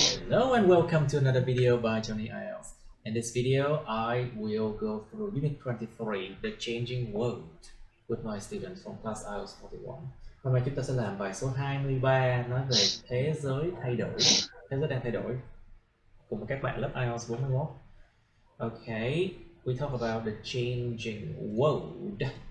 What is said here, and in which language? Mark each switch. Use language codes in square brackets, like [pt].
[en] Hello and welcome to another video by Johnny IELTS. In this video, I will go through Unit 23, The Changing World, with my students from class IELTS 41. [vi] Hôm nay chúng ta sẽ làm bài số 23 nói về thế giới thay đổi, thế giới đang thay đổi, cùng với các bạn lớp IELTS 41. [en] Okay, we talk about the changing world.